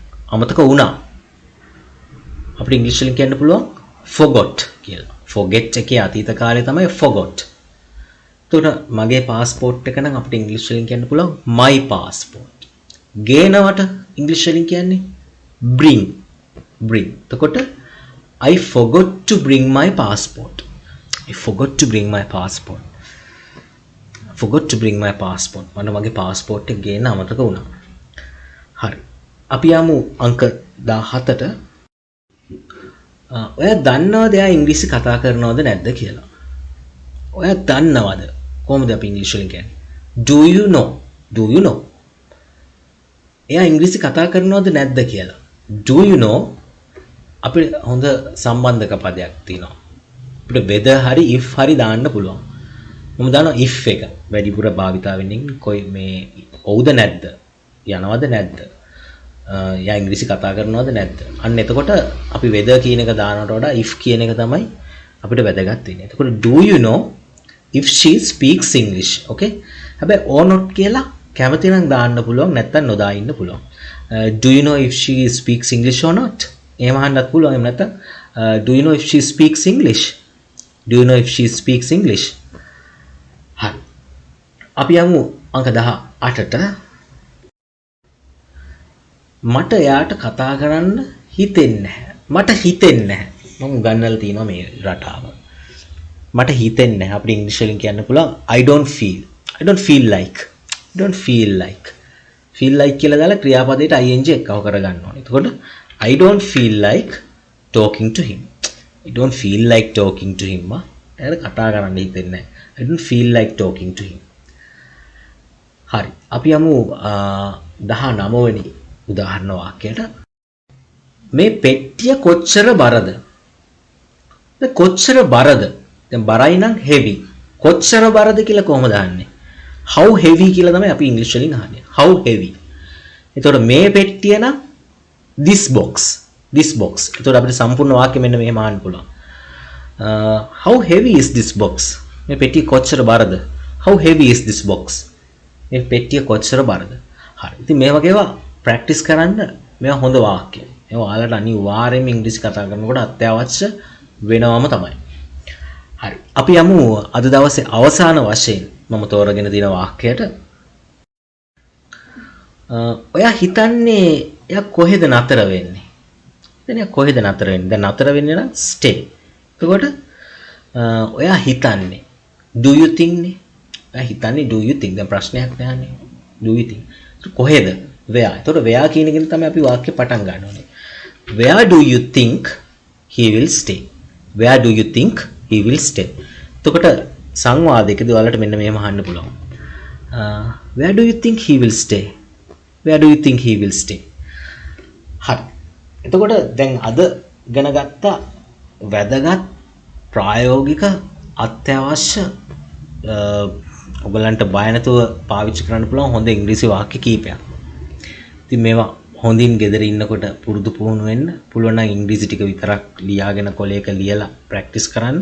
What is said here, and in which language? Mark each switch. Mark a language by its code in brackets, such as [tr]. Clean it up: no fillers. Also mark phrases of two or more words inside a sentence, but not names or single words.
[si] අමතක වුණා. අපිට ඉංග්‍රීසි වලින් කියන්න පුළුවන් forgot කියලා. forget එකේ අතීත කාලේ තමයි forgot. එතකොට මගේ પાස්පෝර්ට් එක නම් අපිට ඉංග්‍රීසි වලින් කියන්න පුළුවන් [en] my passport. [si] ගේනවට ඉංග්‍රීසි වලින් කියන්නේ bring. එතකොට [en] I forgot to bring my passport. I forgot to bring my passport. forgot to bring my passport. [si] මට මගේ પાස්පෝර්ට් එක ගේන්න අමතක වුණා. හරි. අපි යමු අංක 17ට. ඔයා දන්නවද එයා ඉංග්‍රීසි කතා කරනවද නැද්ද කියලා? ඔයා දන්නවද? කොහොමද අපි ඉංග්‍රීසි වලින් කියන්නේ? [en] Do you know? Do you know? [si] එයා ඉංග්‍රීසි කතා කරනවද නැද්ද කියලා? [en] Do you know? [si] අපිට හොඳ සම්බන්ධක පදයක් තියෙනවා. අපිට whether හරි if හරි දාන්න පුළුවන්. මම දන්නවා if එක වැඩිපුර භාවිතා වෙන්නේ කොයි මේ ඔව්ද නැද්ද? යනවද නැද්ද? යා ඉංග්‍රීසි කතා කරනවද නැද්ද? අන්න එතකොට අපි whether කියන එක දානවට වඩා if කියන එක තමයි අපිට වැදගත් වෙන්නේ. [en] එතකොට do you know if she speaks English? Okay? [si] හැබැයි [en] or not [si] කියලා කැමති නම් දාන්න පුළුවන් නැත්නම් නොදා ඉන්න පුළුවන්. [en] Do you know if she speaks English or not? [si] එහෙම අහන්නත් පුළුවන්. එහෙම නැත්නම් [en] do you know if she speaks English? Do you know if she speaks English? [si] හරි. අපි යමු අංක 18ට. මට එයාට කතා කරන්න හිතෙන්නේ නැහැ. මට හිතෙන්නේ නැහැ. මම ගන්නලා තියෙනවා මේ රටාව. මට හිතෙන්නේ නැහැ. අපිට ඉංග්‍රීසි වලින් කියන්න පුළුවන් [en] I don't feel. I don't feel like. I don't feel like. feel like [si] කියලා දාලා ක්‍රියාපදයට ing එකව කරගන්න ඕනේ. [en] එතකොට I don't feel like talking to him. I don't feel like talking to him. [si] එයාට කතා කරන්න හිතෙන්නේ නැහැ. [en] I don't feel like talking to him. [si] හරි. අපි යමු 19 වෙනි උදාහරණ වාක්‍යයට. මේ පෙට්ටිය කොච්චර බරද? දැන් කොච්චර බරද? දැන් බරයි නම් heavy. කොච්චර බරද කියලා කොහොමද අහන්නේ? [en] How heavy [si] කියලා තමයි අපි ඉංග්‍රීසි වලින් අහන්නේ. [en] How heavy. [si] එතකොට මේ පෙට්ටිය නම් [en] this box. This box. [si] එතකොට අපිට සම්පූර්ණ වාක්‍ය මෙන්න මෙහෙම අහන්න පුළුවන්. [en] How heavy is this box? [si] මේ පෙට්ටිය කොච්චර බරද? [en] How heavy is this box? [si] මේ පෙට්ටිය කොච්චර බරද? හරි. ඉතින් මේ වගේ ඒවා ප්‍රැක්ටිස් කරන්න මේවා හොඳ වාක්‍ය. ඒවා ඔයාලට අනිවාර්යයෙන්ම ඉංග්‍රීසි කතා කරනකොට අත්‍යවශ්‍ය වෙනවම තමයි. හරි. අපි යමු අද දවසේ අවසාන වශයෙන් මම තෝරගෙන තියෙන වාක්‍යයට. ඔයා හිතන්නේ එයා කොහෙද නතර වෙන්නේ? දැන් එයා කොහෙද නතර වෙන්නේ? දැන් නතර වෙන්නේ නම් stay. එතකොට ඔයා හිතන්නේ [en] do you think [si] නේ? ඔයා හිතන්නේ [en] do you think? [si] දැන් ප්‍රශ්නයක් නෑනේ. [en] do you think? කොහෙද? where. [si] එතකොට where කියන එකෙන් තමයි අපි වාක්‍ය පටන් ගන්න ඕනේ. [en] Where do you think he will stay? Where do you think he will stay? [si] එතකොට සංවාදයකදී ඔයාලට මෙන්න මෙහෙම අහන්න පුළුවන්. [en] Where do you think he will stay? Where do you think he will stay? [si] හරි. එතකොට දැන් අද ඉගෙන ගත්ත වැදගත් ප්‍රායෝගික අත්‍යවශ්‍ය ඔයගලන්ට බය නැතුව පාවිච්චි කරන්න පුළුවන් හොඳ ඉංග්‍රීසි වාක්‍ය කීපයක්. ඉතින් මේවා හොඳින් ගෙදර ඉන්නකොට පුරුදු පුහුණු වෙන්න පුළුවන් නම් ඉංග්‍රීසි ටික විතරක් ලියාගෙන කොලයක ලියලා ප්‍රැක්ටිස් කරන්න.